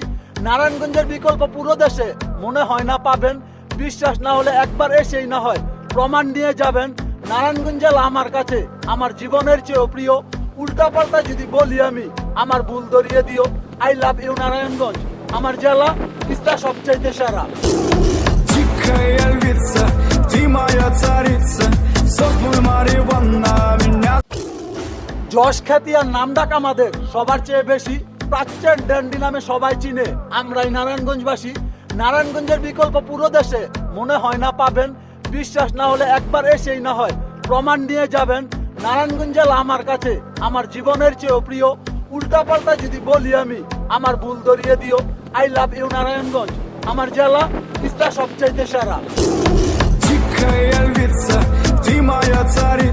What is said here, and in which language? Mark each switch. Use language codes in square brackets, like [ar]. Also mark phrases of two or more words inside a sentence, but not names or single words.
[bn] নারায়ণগঞ্জের বিকল্প পুরো দেশে মনে হয় না পাবেন। বিশ্বাস না হলে একবার এসেই না হয় প্রমাণ নিয়ে যাবেন। নারায়ণগঞ্জ জেলা আমার কাছে আমার জীবনের চেয়েও প্রিয়। উল্টাপাল্টা যদি বলি আমি আমার ভুল ধরিয়ে দিও। [en] I love you [bn] নারায়ণগঞ্জ, আমার জেলা তিস্তা সবচাইতে সেরা। [ru] Дикая львица, ты моя царица, сопли Мариванна меня. [bn] যশ খ্যাতি আর নাম ডাক আমাদের সবার চেয়ে বেশি। প্রাচ্যের ড্যান্ডি নামে সবাই চিনে আমরাই নারায়ণগঞ্জবাসী। নারায়ণগঞ্জের বিকল্প পুরো দেশে মনে হয় না পাবেন। বিশ্বাস না হলে একবার এসেই না হয় প্রমাণ নিয়ে যাবেন। নারায়ণগঞ্জ জেলা আমার কাছে আমার জীবনের চেয়েও প্রিয়। উল্টাপাল্টা যদি বলি আমি আমার ভুল ধরিয়ে দিও। [en] I love you [bn] নারায়ণগঞ্জ, আমার জেলা তিস্তা সবচাইতে সেরা। [ru] Дикая львица, ты моя царица.